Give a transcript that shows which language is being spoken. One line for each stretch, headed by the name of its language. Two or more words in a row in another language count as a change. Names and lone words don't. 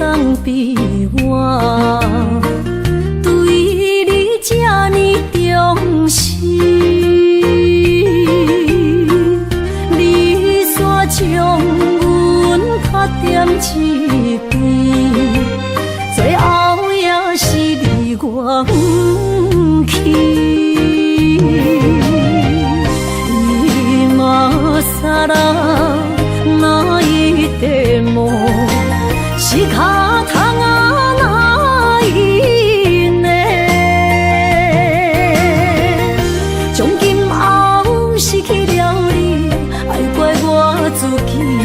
Min Nan Chinese: 人比我对你这呢重视，你煞将阮较点一边，最后也是你我不去。
Japanese: 今さら泣いても仕方がないね。
Min Nan Chinese: 从今后失去了你，爱怪我自己。